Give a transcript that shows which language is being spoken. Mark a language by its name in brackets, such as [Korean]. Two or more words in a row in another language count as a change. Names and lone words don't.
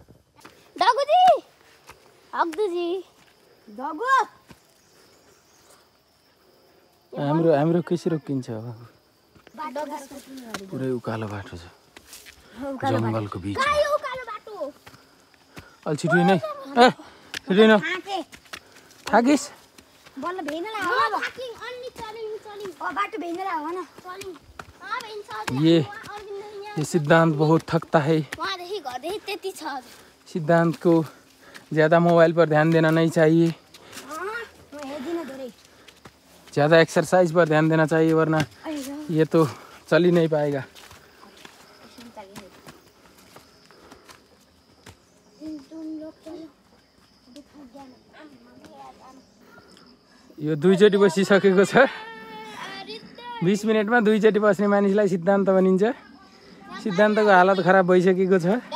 [Nepali] हाम्रो कसरी रोकिन्छ? पुरै उकालो बाटो छ, जङ्गलको बिच। अलि छिटो नै छिटो न थाकिस। [Hindi] ये सिद्धांत बहुत थकता है। सिद्धांत को ज़्यादा मोबाइल पर ध्यान देना नहीं चाहिए, ज़्यादा एक्सरसाइज पर ध्यान देना चाहिए, वरना ये तो चल ही नहीं पाएगा। [Nepali] यो दुईचोटि बसिसकेको छ। 20 मिनेटमा दुईचोटि बस्ने मानिसलाई सिद्धान्त भनिन्छ। सिद्धान्तको हालत खराब भइसकेको छ।